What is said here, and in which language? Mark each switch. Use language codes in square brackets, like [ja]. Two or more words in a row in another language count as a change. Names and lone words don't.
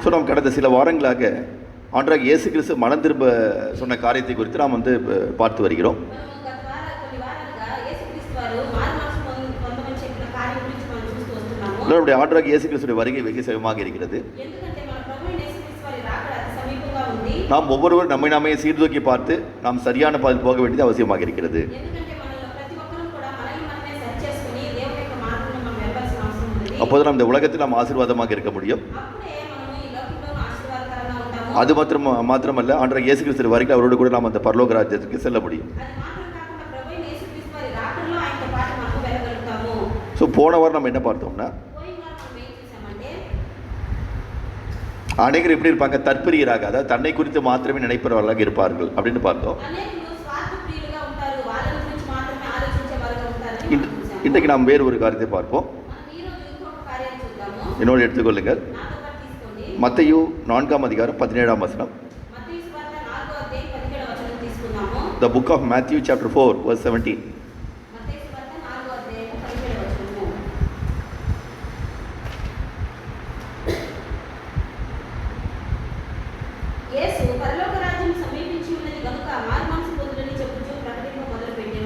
[ta] ஸோ நாம் கடந்த சில வாரங்களாக ஆண்டவராக இயேசு கிறிஸ்து மனம் திரும்ப சொன்ன காரியத்தை குறித்து நாம் பார்த்து வருகிறோம். [te] మనము గత కొన్ని వారాలుగా యేసుక్రీస్తు వారు మారుమనసు పొందమని చెప్పిన కార్యం గురించి మనం చూస్తూ వస్తున్నాము. [ta] நம்முடைய ஆண்டவராக இயேசு கிறிஸ்துடைய வருகை வெகு சமமாக இருக்கிறது. [te] ఎందుకంటే మన ప్రభువైన యేసుక్రీస్తు వారి రాకడ అతి సమీపంగా ఉంది. [ta] நாம் ஒவ்வொருவரும் நம்மை நாமே சீர்தூக்கி பார்த்து நாம் சரியான பாதையில் போக வேண்டியது அவசியமாக இருக்கிறது. [te] ఎందుకంటే మనలో ప్రతి ఒక్కరూ కూడా మనల్ని మనమే సరి చేసుకుని దేవుని యొక్క మార్గంలో మనం వెళ్ళాల్సిన అవసరం ఉంది. [ta] அப்போது நாம் இந்த உலகத்தில் நாம் ஆசீர்வாதமாக இருக்க முடியும். [te] అప్పుడే మనము ఈ లోకంలో ఆశీర్వాదకరంగా ఉంటాము. [ta] அது மாத்திரமல்ல ஆண்டவராக இயேசு கிறிஸ்து வரைக்கும் அவரோடு கூட நாம் அந்த பரலோக ராஜ்யத்துக்கு செல்ல முடியும். [te] అది మాత్రం కాకుండా ప్రభువైన యేసుక్రీస్తు వారి రాకడలో ఆయనతో పాటు మనము వెళ్ళగలుగుతాము. [ta] ஸோ போன வாரம் நம்ம என்ன பார்த்தோம்னா, [te] పోయిన వారం మనం ఏం చేశామంటే [ta] அநேகர் எப்படி இருப்பாங்க, தற்பெரியராக, அதாவது தன்னை குறித்து மாத்திரமே நினைப்பவர்களாக இருப்பார்கள் அப்படின்னு பார்த்தோம். [te] అనేకులు స్వార్థ ప్రియులుగా ఉంటారు. వాళ్ళ గురించి మాత్రమే ఆలోచించే వారుగా ఉంటారని మనం చూశాము. [ta] இன்றைக்கு நாம் வேறு ஒரு காரியத்தை பார்ப்போம். [te] మనం ఈ రోజు ఇంకొక కార్యాన్ని చూద్దాము. [ta] என்னோடு எடுத்துக்கொள்ளுங்கள். [te] నాతో పాటు తీసుకోండి. [ta] மத்தேயு 4ஆம் அதிகாரம் 17ஆம் வசனம். [te] మత్తయి సువార్త 4వ అధ్యాయం 17వ వచనం తీసుకుందాము. [en] The book of Matthew chapter 4 verse 17. [te] మత్తయి సువార్త 4వ అధ్యాయం 17వ వచనము. యేసు పరలోక రాజ్యం సమీపించి ఉన్నది గనుక మారుమనసు పొందుడని చెప్పుచూ ప్రకటింప మొదలుపెట్టెను.